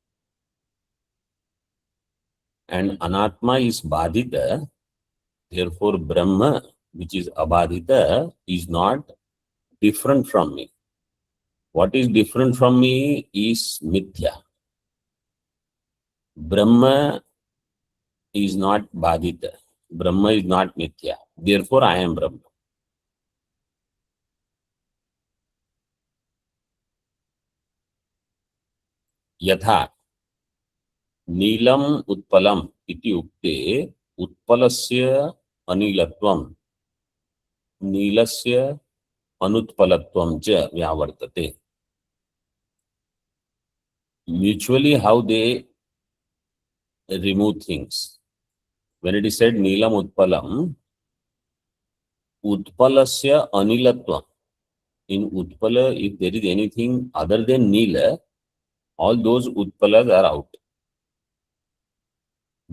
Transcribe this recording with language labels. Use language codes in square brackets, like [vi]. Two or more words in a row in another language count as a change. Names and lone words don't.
[en] And Anatma is Badhita, therefore Brahma, which is Abadhita, is not different from me. What is different from me is Mithya. Brahma is not Badhita. Brahma is not Mithya. Therefore, I am Brahma. [sa] Yatha Neelam Utpalam iti ukte Utpalasya Anilatvam Neelasya Anutpalatvam cha Vyavartate. [en] Mutually, how they remove things. When it is said [sa] Neelam Utpalam, Utpalasya Anilatvam. [en] In Utpala, if there is anything other than Neela, all those Utpalas are out.